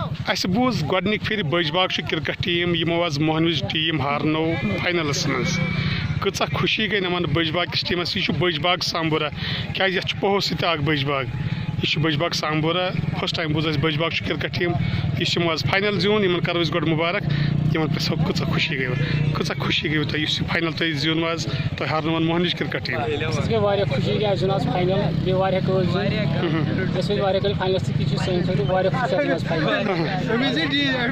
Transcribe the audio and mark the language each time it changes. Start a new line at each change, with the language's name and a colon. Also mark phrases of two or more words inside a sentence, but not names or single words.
Kashmiri: اس بوز گۄڈنِک پھر بج باغ کرکٹ ٹیم یمو آز موہنوز ٹیم ہارنو فائنلس مز کۭژاہ خوشی گئی نمان بج باغ کس ٹیمس یہ بج باغ سامبورہ کیازِ یتھ پہو سۭتۍ اکھ بج باغ یہ بج باغ سامبورہ
English: first time
Kashmiri: بوز بج باغ کرکٹ ٹیم یہ آز فائنل زیون ان کرو گۄڈٕ مبارک یمن پرژھو کۭژاہ خوشی گئی کۭژاہ خوشی گئی تۄہہِ یُس فائنل تۄہہِ زیوٗنوٕ آز تۄہہِ ہارنوون موہنوز کرکٹ ٹیم گٔے واریاہ خوشی گٔے زیوٗن آز فاینل بیٚیہِ واریاہ کٲلۍ زیوٗن أسۍ ٲسۍ واریاہ کٲلۍ فاینلس تہِ چھِ سٲنۍ خٲطرٕ واریاہ خوشی آز فاینل